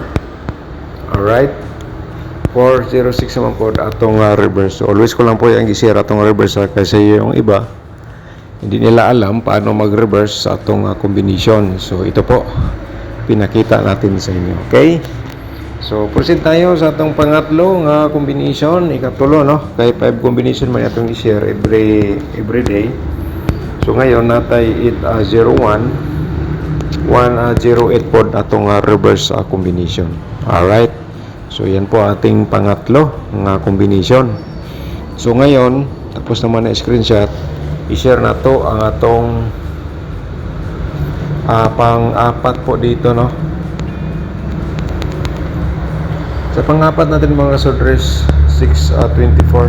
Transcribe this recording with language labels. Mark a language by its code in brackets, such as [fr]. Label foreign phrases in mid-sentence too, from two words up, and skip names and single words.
[tl] Alright. 406 naman po atong reverse. So always ko lang po yung i-share atong reverse kasi yung iba hindi nila alam paano mag-reverse sa atong combination. So ito po pinakita natin sa inyo. Okay? So proceed tayo sa atong pangatlo nga combination, [ceb] ikatulo no. Kay 5 combination man atong i-share every day. [tl] So ngayon natay 801 108 pod atong [en] reverse combination. [tl] Alright. So yan po ating pangatlo nga combination. So ngayon tapos naman na screenshot, i-share na to ang atong pang-apat po dito no. Sa pang-apat natin mga soldiers 624.